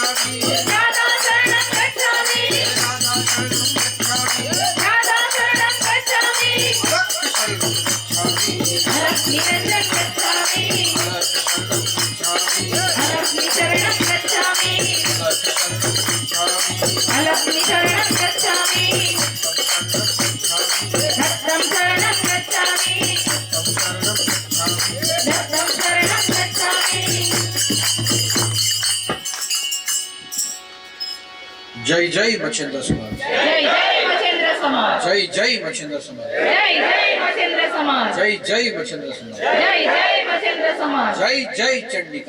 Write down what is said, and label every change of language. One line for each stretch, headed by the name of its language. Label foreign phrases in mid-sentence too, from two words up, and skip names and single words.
Sanskrit: राधा शरणं गच्छामि राधा शरणं गच्छामि निरञ्जन गच्छामि लक्ष्मी शरणं गच्छामि लक्ष्मी शरणं गच्छामि दत्तं शरणं गच्छामि दत्तं शरणं गच्छामि
Marathi: जय जय मच्छिंद्र समाज जय जय मच्छिंद्र समाज जय जय मच्छिंद्र समाज जय जय मच्छिंद्र समाज जय जय मच्छिंद्र समाज जय जय मच्छिंद्र समाज जय जय चंडिका